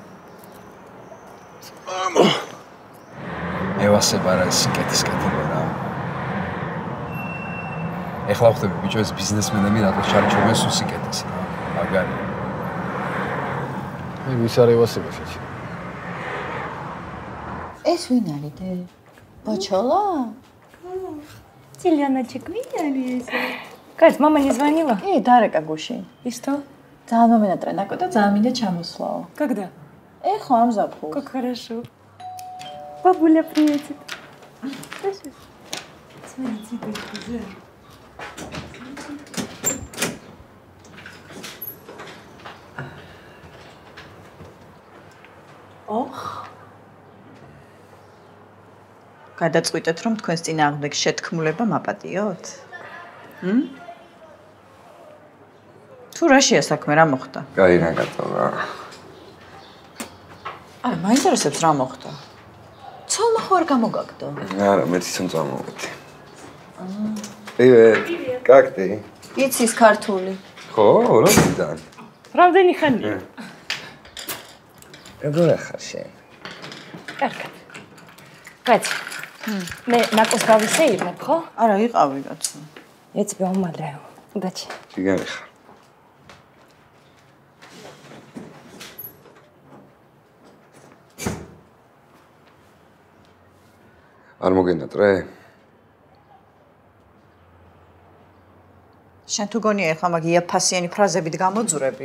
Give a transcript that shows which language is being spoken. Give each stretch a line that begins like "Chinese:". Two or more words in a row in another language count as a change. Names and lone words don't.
Georgian: მე ვასება რა სიკეთის კეთება რა. ეხლა ვხდები ბიჭო ეს ბიზნესმენები რატო ჩარჩობენ სიკეთის რა. მაგარი. მე ვის არ ევასება შეჭი. ეს ვინ არის დე? ბოჩოლა?
Russian: Зеленочек, видели? Кать, мама не звонила?
Georgian: დარეკა გუში.
Russian: И что?
Georgian: ძალიან მომენატრე ნაკო და ძალიან მინდა ჩამოსვლაო.
Russian: Когда?
Georgian: ეხლა ამ ზაფხულს.
Russian: Как хорошо. Бабуля приедет. Смотри, цветочки, да.
Georgian: ოხ. გადაწყვიტეთ რომ თქვენს წინააღმდეგ შეთქმულება მაპატიოთ? თუ რაშია საქმე, რა მოხდა? კაი რა გატოვა. არა, მაინტერესებს რა მოხდა. ცოლმა ხო არ გამოგაგდო? არა, მე თვითონ წამოვედი.
Russian: Привет. Как ты?
Georgian: იცის ქართული. ხო, რომიდან? Რამდენი ხანია? როგორ ახარ შენ? კარგად. კაც. მე ნაკოს გავისეირნებ, ხო? არა, იყავი კაცო.
Russian: Я тебя умоляю. Удачи.
Georgian: ჯიგარი ხარ. არ მოგენატრე? შენ თუ გონია ეხლა მაგ იაფასიანი ფრაზებით გამოძვრები?